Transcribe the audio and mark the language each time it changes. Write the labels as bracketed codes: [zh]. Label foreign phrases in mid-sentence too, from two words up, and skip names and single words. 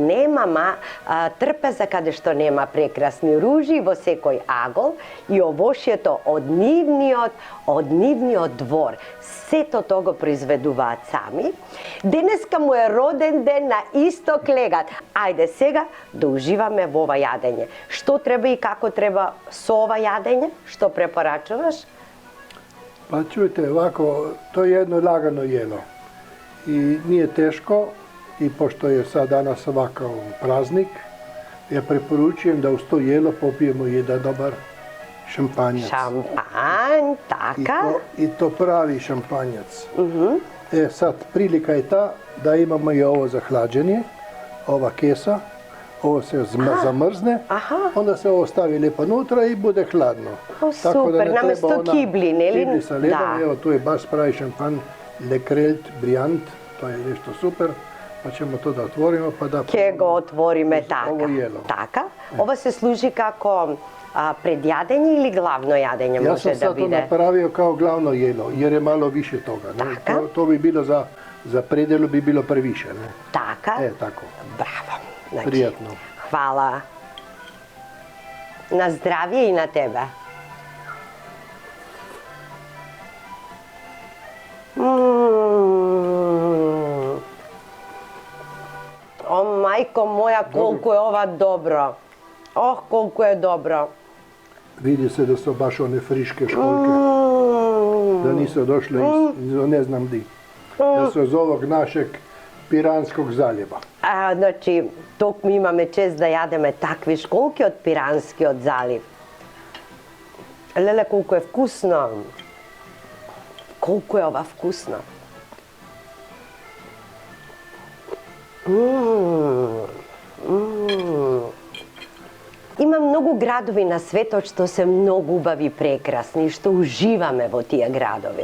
[mk] Нема трпеза каде што нема прекрасни ружи во секој агол и овошјето од нивниот двор. Сето тоа го произведуваат сами. Денеска му е роден ден на Исток Легат. Ајде сега да уживаме во ова јадење. Што треба и како треба со ова јадење? Што препорачуваш? [hr] Pa čujte, ovako, to je jedno lagano jelo i nije teško i pošto je sad danas ovakav praznik, ja preporučujem da uz to jelo popijemo jedan dobar šampanjac. [mk] Šampanj, така. [hr] I to pravi šampanjac. Sad, prilika je ta da imamo i ovo za hlađenje, ova kesa, ovo se zamrzne, onda se ovo stavi lijepo unutra i bude hladno. [mk] О, супер, наместо кибли, не ли? [hr] Kibli sa ledom, evo tu je baš pravi šampan, Le Krelt, Briant, to je nešto super, pa ćemo to da otvorimo pa da... [mk] Ке го отвориме така. [hr] Ovo jelo. [mk] Така? Ова се служи како предјадење или главно јадење [hr] Ja [mk] може [hr] sam [mk] да [hr] sad to [mk] биде? [hr] napravio kao glavno jelo, jer je malo više toga. Ne? [mk] Taka. [hr] To bi bilo za predjelu bi bilo previše. Ne? [mk] Така? [hr] Tako. [mk] Браво. Значи, Пријатно. Хвала. На здравје и на тебе. О, мајко моја, колку е ова добро. Ох, колку е добро. [hr] Vidi se da su baš one friške školjke, da nisu došle iz ne znam di. Da su iz ovog našeg Piranskog zaljeva. [mk] Значи, токму имаме чест да јадеме такви школки од Пиранскиот залив. Леле, колку е вкусно. Колку е ова вкусно. Има многу градови на светот што се многу убави и прекрасни и што уживаме во тие градови.